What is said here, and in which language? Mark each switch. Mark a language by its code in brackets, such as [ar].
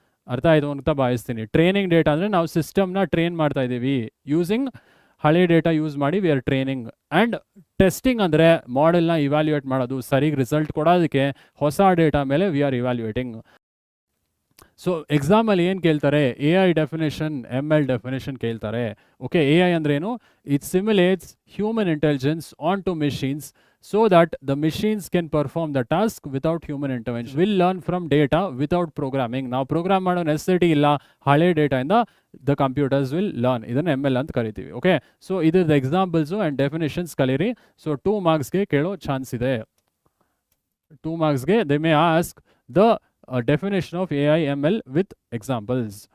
[kn] ಅರ್ಥ ಆಯಿತು ಅಂತ ಭಾವಿಸ್ತೀನಿ. ಟ್ರೈನಿಂಗ್ ಡೇಟಾ ಅಂದರೆ ನಾವು ಸಿಸ್ಟಮ್ನ ಟ್ರೈನ್ ಮಾಡ್ತಾ ಇದ್ದೀವಿ ಯೂಸಿಂಗ್ ಹಳೆ ಡೇಟಾ ಯೂಸ್ ಮಾಡಿ [en] We are training. [kn] And testing ಅಂದರೆ ಮಾಡೆಲ್ನ ಇವ್ಯಾಲ್ಯೂಯೇಟ್ ಮಾಡೋದು, ಸರಿಗೆ ರಿಸಲ್ಟ್ ಕೊಡೋದಕ್ಕೆ ಹೊಸ ಡೇಟಾ ಮೇಲೆ [en] We are evaluating. [kn] ಸೊ ಎಕ್ಸಾಮಲ್ಲಿ ಏನು ಕೇಳ್ತಾರೆ? A I definition, M L definition ಕೇಳ್ತಾರೆ. ಓಕೆ, ಎ ಐ ಅಂದ್ರೇನು? [en] It simulates human intelligence on to machines so that the machines can perform the task without human intervention. Will learn from data without programming. [kn] ನಾವು program ಮಾಡೋ necessity ಇಲ್ಲ, ಹಳೆ ಡೇಟಾಯಿಂದ [en] The computers will learn. [kn] ಇದನ್ನು M L ಅಂತ ಕರಿತೀವಿ. Okay, so ಇದ್ರದ್ದು examples and definitions ಕಲೀರಿ. So 2 ಮಾರ್ಕ್ಸ್ಗೆ ಕೇಳೋ ಚಾನ್ಸ್ ಇದೆ. [en] 2 ಮಾರ್ಕ್ಸ್ಗೆ they may ask the definition of A I M L with examples.